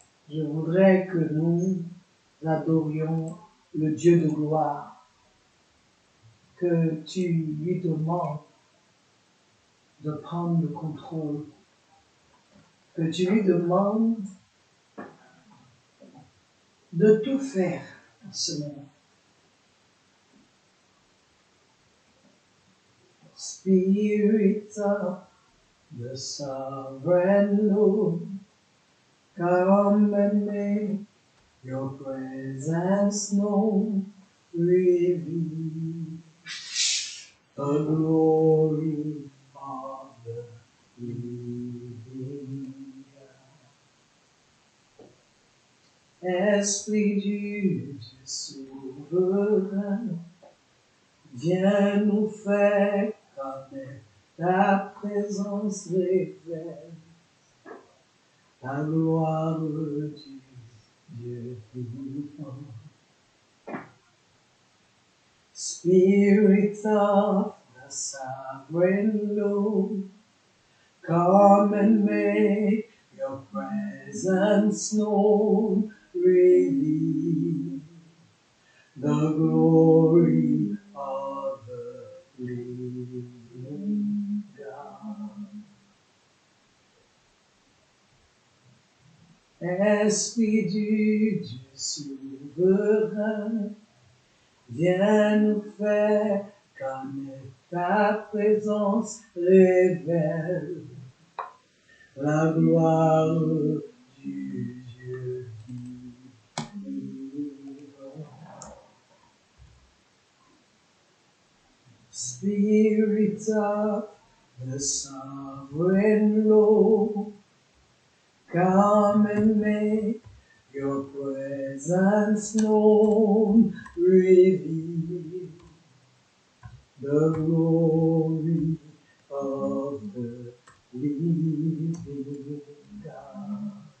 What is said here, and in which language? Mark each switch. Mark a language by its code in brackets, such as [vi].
[fr] Je voudrais que nous adorions le Dieu de gloire, que tu lui demandes de prendre le contrôle, que tu lui demandes de tout faire en ce moment. [en] Spirit of the sovereign Lord, come and make your presence known, reveal the glory of the living God. [fr] Esprit du Dieu souverain, viens nous faire connaître ta présence révèle la gloire du Dieu vivant. [en] Spirit of the sovereign Lord, come and make your presence known, reveal the glory of the living God. [fr] Esprit du Dieu souverain, viens nous faire connaître ta présence, révèle la gloire du Dieu vivant. [en] Spirit of the sovereign Lord, come and make your presence known, reveal the glory of the living God.